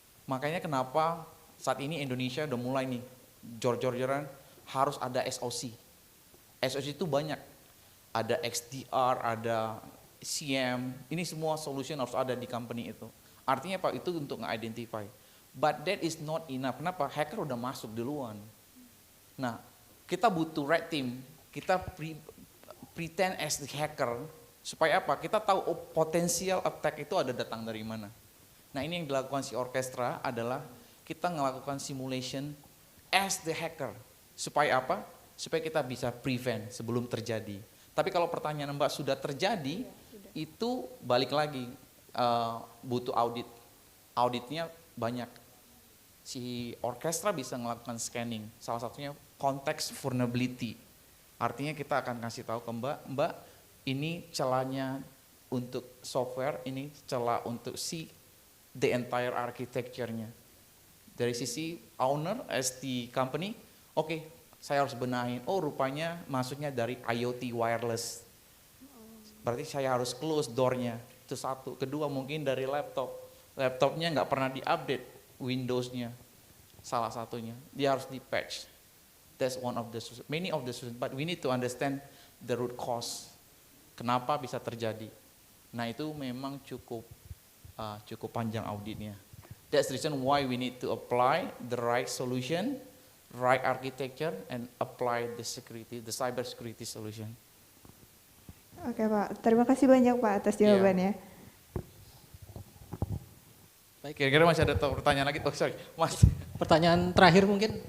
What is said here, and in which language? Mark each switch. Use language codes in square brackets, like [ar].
[id] Makanya kenapa saat ini Indonesia udah mulai nih jor-joran harus ada SOC. SOC itu banyak, ada XDR, ada CM, ini semua solution harus ada di company itu. Artinya Pak itu untuk nge-identify. [en] But that is not enough. [id] Kenapa? Hacker udah masuk duluan. Nah, kita butuh red team. Kita [en] pretend as the hacker [id] Supaya apa? Kita tahu potensial attack itu ada datang dari mana. Nah ini yang dilakukan si orkestra adalah kita melakukan [en] simulation as the hacker. [id] Supaya apa? Supaya kita bisa prevent sebelum terjadi. Tapi kalau pertanyaan Mbak sudah terjadi, itu balik lagi butuh audit. Auditnya banyak. Si orkestra bisa melakukan scanning. Salah satunya konteks vulnerability. Artinya kita akan kasih tahu ke Mbak, ini celahnya untuk software, ini celah untuk si [en] the entire architecture- [id] nya. Dari sisi owner [en] as the company, [id] oke, saya harus benahin. Oh rupanya masuknya dari IoT wireless. Berarti saya harus close door-nya. Itu satu. Kedua mungkin dari laptop. Laptopnya nggak pernah diupdate Windows-nya. Salah satunya. Dia harus di-patch. [en] That's one of the many of the solutions. But we need to understand the root cause. [id] Kenapa bisa terjadi? Nah itu memang cukup panjang auditnya. [en] That's the reason why we need to apply the right solution, right architecture, and apply the security, the cyber security solution. [id] Oke Pak, terima kasih banyak Pak atas jawabannya. Baik, kira-kira masih ada pertanyaan lagi? Oh sorry, Mas. Pertanyaan terakhir mungkin?